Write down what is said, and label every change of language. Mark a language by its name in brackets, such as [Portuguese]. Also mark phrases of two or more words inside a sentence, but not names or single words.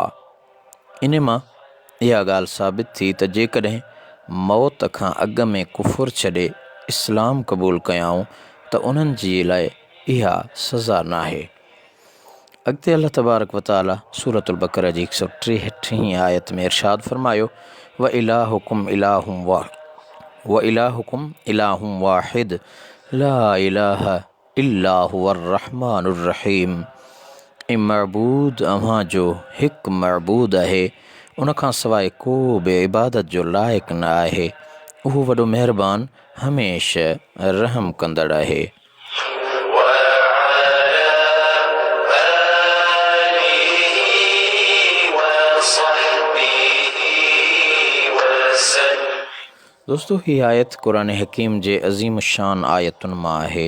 [Sindhi] इन मां इहा ॻाल्हि साबित थी त जेकॾहिं मौत खां अॻु में कुफ़ुर छॾे इस्लाम क़बूल कयाऊं त उन्हनि जी लाइ इहा सज़ा नाहे। अॻिते अल्लाह [Arabic] تبارك وتعالى [Sindhi] सूरतुल बक़रा जी 163 आयत में इरशाद फरमायो, [Arabic] وإلهكم إله واحد لا إله إلا هو الرحمن الرحيم. [Sindhi] ऐं मअबूद अव्हां जो हिकु मअबूद आहे, उन खां सवाइ को बि इबादत जो लाइक़ु न आहे। उहो वॾो महिरबान हमेशह रहम कंदड़ आहे। दोस्तों, हीअ आयत क़ुरान हकीम जे अज़ीम शान आयतुनि मां आहे।